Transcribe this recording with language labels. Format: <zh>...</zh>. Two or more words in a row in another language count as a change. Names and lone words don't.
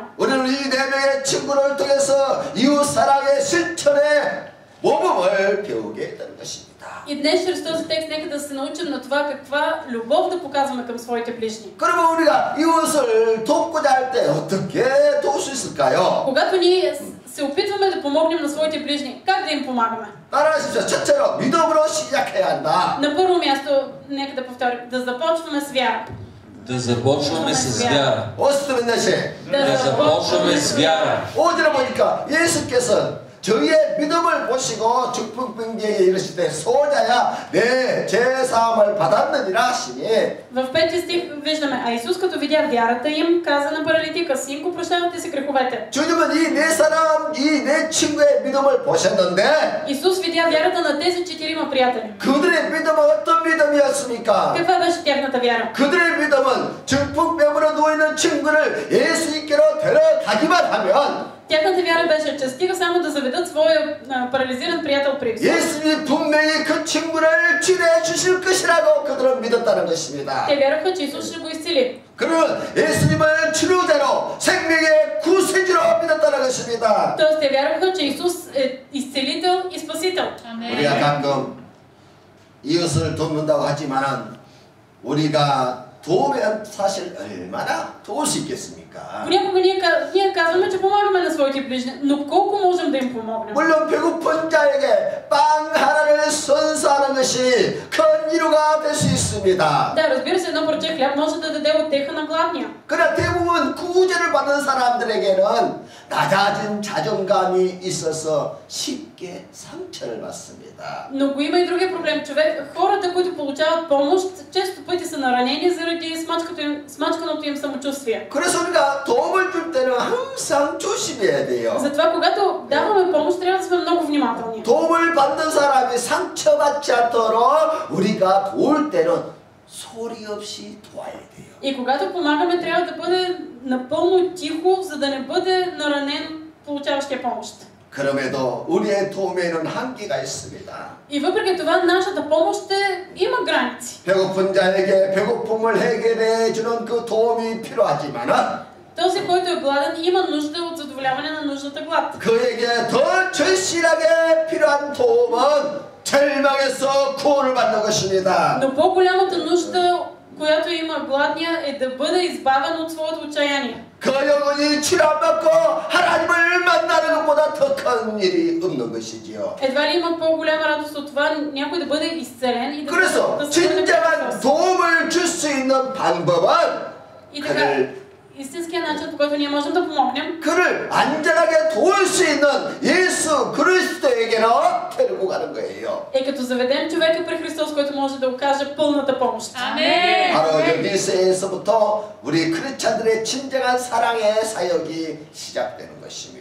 <ko>우리는 이 네 명의 친구를 통해서 이웃 사랑의 실천의 모범을 배우게 되는 것입니다.</ko> <bg>И днес чрез този текст нека да се научим на това каква любов да показваме към своите ближни.</bg> <ko>그러면 우리가 이웃을 돕고자 할 때 어떻게 도울 수 있을까요?</ko> <bg>Когато ние се опитваме да помогнем на своите ближни, как да им помагаме?</bg> <ko>따라하십시오. 첫째로 믿음으로 시작해야 한다.</ko> <bg>На първо място, нека да повторим, да започваме с вяра. Да започваме с вяра. Да започваме с вяра.</bg> <ko>오늘에 보니까 예수께서 저희의 믿음을 보시고 축복병자에게 이르실 때 소자야 내 죄사함을 받았느니라 하시니.</ko> <bg>В 5 стих виждаме, а Исус като видя вярата им, каза на паралитика: синко, прощавате си греховете.</bg> <ko>주님은 이 네 사람, 이 네 친구의 믿음을 보셨는데</ko> <bg>Исус видя вярата на тези 4 приятели.</bg> <ko>그들의 믿음은 어떤 믿음이었습니까?</ko> <bg>Каква беше тяхната вяра?</bg> <ko>그들의 믿음은 중풍병으로 누워있는 친구를 예수님께로 데려가기만 하면</ko> <bg>Тяхната вяра беше, че стига само да заведат своя парализиран приятел при Исус.</bg> <ko>예수님이 분명히 그 친구를 치료해 주실 것이라고 그들은 믿었다는 것입니다.</ko> <bg>Те вярваха, че Исус ще го изцели.</bg> <ko>그는 예수님을 치료자로 생명의 구세주로 믿었다는 것입니다.</ko> <bg>Тоест те вярваха, че Исус е изцелител и спасител.</bg> <ko>우리가 가끔 이웃을 돕는다고 하지만은 우리가 도우면 사실 얼마나 도울 수 있겠습니까?</ko> <bg>Понякога ние казваме, че помагаме на своите ближни, но колко можем да им помогнем?</bg> <ko>물론 배고픈 자에게 빵 하나를 선사하는 것이 큰 위로가 될 수 있습니다.</ko> <bg>Да, разбира се, едно парче хляб може да даде утеха на гладния.</bg> <ko>그러나 대부분 구제를 받는 사람들에게는 낮아진 자존감이 있어서 쉽게 상처를 받습니다.</ko> <bg>Но го има и другия проблем. Хората, които получават помощ, често пъти са наранени заради смачканото им самочувствие.</bg> <ko>그래서 우리가 도움을 줄 때는 항상 조심해야 돼요.</ko> <bg>Затова, когато даваме помощ, трябва да сме много внимателни.</bg> <ko>도움을 받는 사람이 상처받지 않도록 우리가 도울 때는 소리 없이 도와야 돼요.</ko> <bg>И когато помагаме, трябва да бъде напълно тихо, за да не бъде наранен получаващия помощ.</bg> <ko>그럼에도 우리의 도움에는 한계가 있습니다.</ko> <bg>И въпреки това, нашата помощ има граници.</bg> <ko>배고픈 자에게 배고픔을 해결해 주는 그 도움이 필요하지만은</ko> <bg>Този, който е гладен, има нужда от задоволяване на нуждата глад.</bg> <ko>그에게 더 절실하게 필요한 도움은 절망에서 구원을 받는 것입니다.</ko> <bg>Но по-голямата нужда, която има гладния, е да бъде избавен от своето отчаяние.</bg> <ko>그 영혼이 치료받고 하나님을 만나는 것보다 더 큰 일이 없는 것이지요.</ko> <bg>Едва ли има по-голяма радост от това някой да бъде изцелен и да</bg> <ko>그래서 진정한 도움을 줄 수 있는 방법은</ko> <bg>И така, истинският начин, по който ние можем да помогнем,</bg> <ko>그를 안전하게 도울 수 있는 예수 그리스도에게로 데리고 가는 거예요.</ko> <bg>е като заведем човека при Христос, който може да окаже пълната помощ.</bg> <ko>아멘. 바로 여기서부터 우리 크리스찬들의 진정한 사랑의 사역이 시작되는 것입니다.</ko>